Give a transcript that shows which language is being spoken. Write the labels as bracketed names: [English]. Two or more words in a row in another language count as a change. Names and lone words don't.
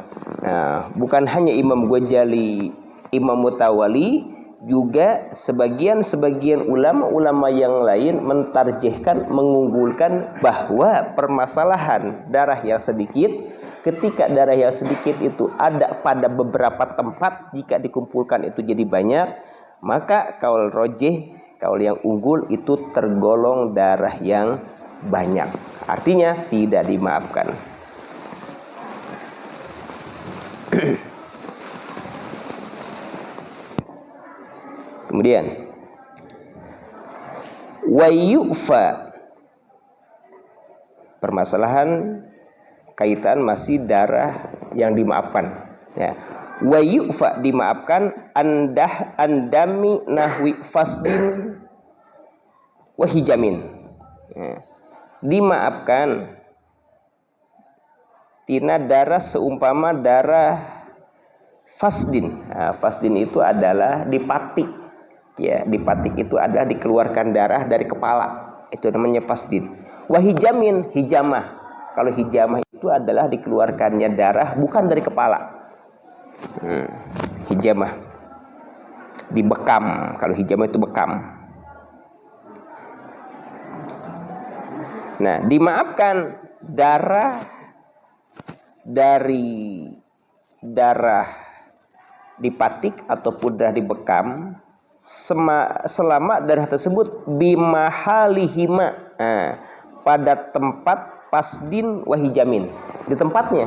[Indonesian] Nah, bukan hanya Imam Ghazali, Imam Mutawali, juga sebagian ulama yang lain mentarjihkan, mengunggulkan bahwa permasalahan darah yang sedikit, ketika darah yang sedikit itu ada pada beberapa tempat, jika dikumpulkan itu jadi banyak, maka kaul rojih, kaul yang unggul itu tergolong darah yang banyak, artinya tidak dimaafkan. Kemudian [Arabic] ويعفى, [Indonesian] permasalahan kaitan masih darah yang dimaafkan ya. [Arabic] ويعفى dimaafkan عن دم نحو فصد وحجام ya. [Indonesian] Dimaafkan tina darah seumpama darah fasdin. Nah, fasdin itu adalah dipatik ya, dipatik itu adalah dikeluarkan darah dari kepala, itu namanya fasdin. [Arabic] وحجام حجامة, [Indonesian] kalau hijamah itu adalah dikeluarkannya darah bukan dari kepala. Hijamah dibekam, kalau hijamah itu bekam. Nah, dimaafkan darah dari darah dipatik ataupun darah dibekam selama darah tersebut bimahalihima, pada tempat [Arabic] فصد وحجام, [Indonesian] di tempatnya.